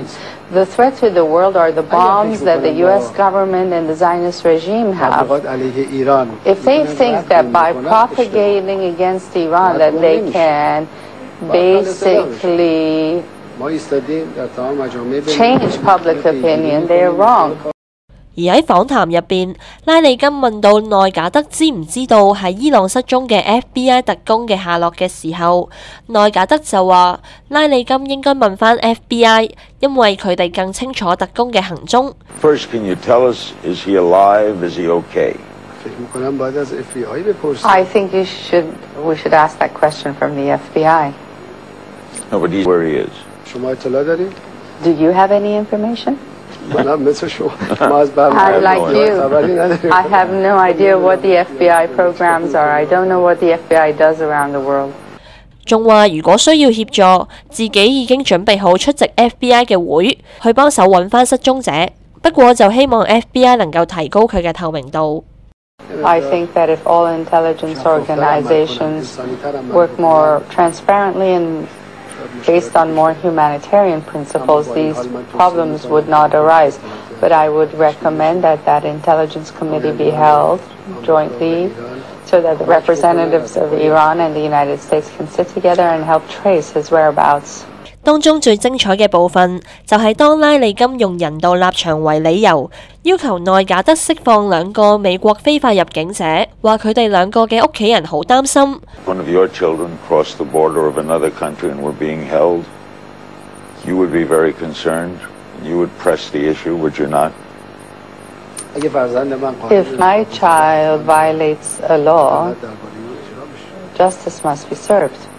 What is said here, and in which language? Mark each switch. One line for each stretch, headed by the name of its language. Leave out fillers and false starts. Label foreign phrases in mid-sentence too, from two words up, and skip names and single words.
English: The threat to the world are the bombs that the U.S. government and the Zionist regime have. If they think that by propagating against Iran that they can basically change public opinion, they are wrong.
Cantonese: 而喺訪談入邊，拉里金問到內賈德知唔知道喺伊朗失蹤嘅 FBI 特工嘅下落嘅時候，內賈德就話拉里金應該問翻 FBI， 因為佢哋更清楚特工嘅行蹤。
English: First, can you tell us, is he alive? Is he okay? I think we should ask that question from the FBI. No, but where he is. Do you have any information? I'm like you. I have no idea what the FBI programs are. I don't know what the FBI does around the world.
Cantonese: 仲話如果需要協助，自己已經準備好出席 FBI 嘅會，去幫手揾翻失蹤者。不過就希望 FBI 能夠提高佢嘅透明度。
English: I think that if all intelligence organizations work more transparently and based on more humanitarian principles, these problems would not arise. But I would recommend that that intelligence committee be held jointly so that the representatives of Iran and the United States can sit together and help trace his whereabouts.
Cantonese: 當中最精彩嘅部分就係當拉里金用人道立場為理由，要求內賈德釋放兩個美國非法入境者，話佢哋兩個嘅屋企人好擔心。
English: One of your children crossed the border of another country and were being held. You would be very concerned. You would press the issue, would you not? If my child violates a law, justice must be served.